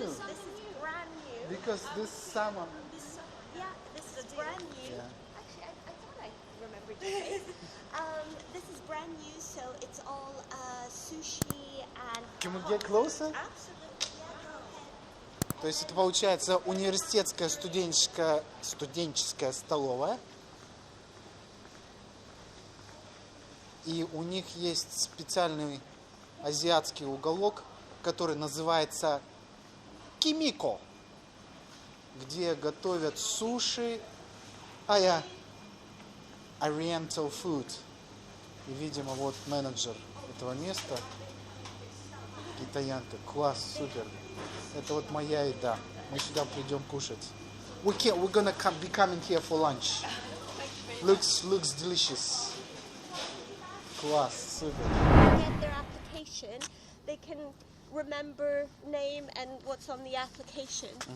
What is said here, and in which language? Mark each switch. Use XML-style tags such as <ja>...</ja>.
<en>This is brand new. Because this summer... This is brand new. Yeah. Actually, I thought I remembered your face. This is brand new, so it's all sushi and... Can we get closer? Absolutely, yeah, go ahead.</en> <ru>То есть это получается университетская студенческая столовая. И у них есть специальный азиатский уголок, который называется Кимико, где готовят суши,</ru> <en>Oriental food.</en> <ru>И, видимо, вот менеджер этого места, китаянка. Класс, супер. Это вот моя еда. Мы сюда придем кушать.</ru> <en>We're gonna be coming here for lunch. Looks delicious.</en> <ru>Класс, супер.</ru> <en>Get their application, they can remember name and what's on the application.</en>